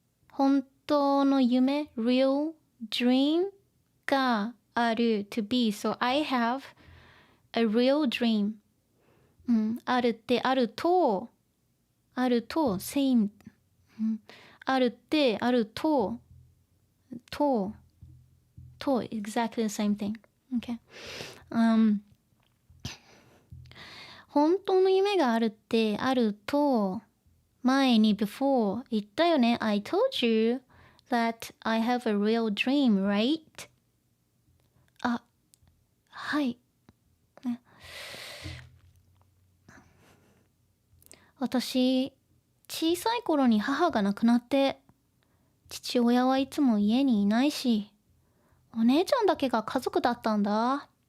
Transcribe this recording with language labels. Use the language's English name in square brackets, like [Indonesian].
[Japanese] 本当の夢 [English] real dream [Japanese] がある [English] to be. So I have a real dream. [Japanese] あるってあると [English] same. [Japanese] あるってあると [English] exactly the same thing. Okay. [Japanese] 本当の夢があるってあると前に [English] before [Japanese] 言ったよね。 [English] I told you that I have a real dream, right? [Japanese] はい、ね、私小さい頃に母が亡くなって父親はいつも家にいないしお姉ちゃんだけが家族だったんだ。